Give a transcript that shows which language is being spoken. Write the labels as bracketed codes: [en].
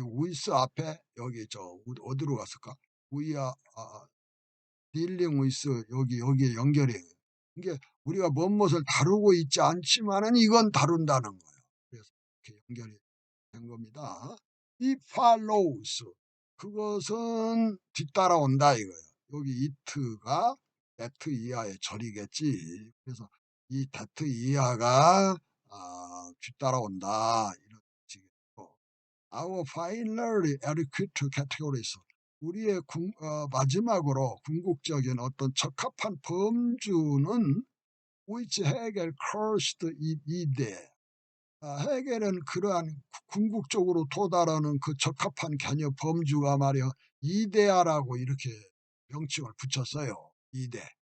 [ko] 여기 with 앞에 여기 어디로 갔을까? [en] We are dealing with [ko] 여기에 연결해요. 이게 우리가 무엇을 다루고 있지 않지만은 이건 다룬다는 거예요. 그래서 이렇게 연결이 된 겁니다. [en] It follows. [ko] 그것은 뒤따라온다 이거예요. 여기 it가 that 이하의 절이겠지. 그래서 이 that 이하가 뒤따라온다 이런 식이고. [en] Our finally adequate categories. [ko] 우리의 마지막으로 궁극적인 어떤 적합한 범주는 which 해겔 cursed 이데. 해겔은 그러한 궁극적으로 도달하는 그 적합한 개념 범주가 말이야 이데아라고 이렇게 명칭을 붙였어요. 이데.